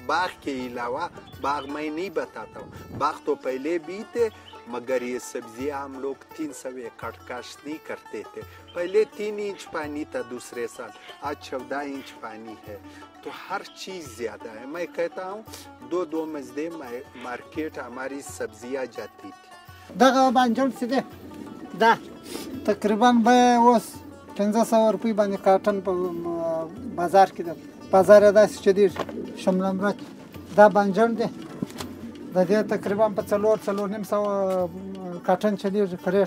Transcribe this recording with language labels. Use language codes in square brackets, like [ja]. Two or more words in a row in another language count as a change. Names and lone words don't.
[ur] باغ کے علاوہ، باغ میں نہیں بتاتا ہوں، باغ تو پہلے بھی تھے مگر یہ سبزیاں ہم لوگ 300 ایکڑ کاشت نہیں کرتے تھے. پہلے 3 انچ پانی تھا، دوسرے سال آج 14 انچ پانی ہے. تو ہر چیز زیادہ ہے. میں کہتا ہوں 2 مجدے مارکیٹ ہماری سبزیاں جاتی تھی. [ps] دغه بانجان چې دی دا تقریبا به اوس 1500 روپۍ باندې کارټن په بازار کې ده. بازار یې داسې چې دی شمله مرچ دا بانجان دی د دې تقریبا په 4-4.5 کارټن چلیږي کریټ.